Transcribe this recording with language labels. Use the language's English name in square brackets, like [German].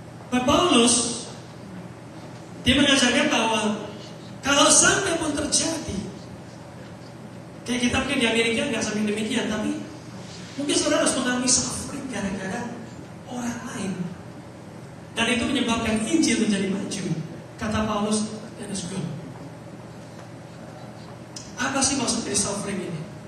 [Indonesian] Pak Paulus dia mengajarkan bahwa kalau sampai pun terjadi, kayak kita mungkin di Amerika nggak sampai demikian, tapi mungkin saudara harus mengalami suffering gara-gara orang lain, dan itu menyebabkan Injil menjadi maju. [English] Kata Paulus, that is good. [Indonesian] Apa sih maksud dari suffering ini?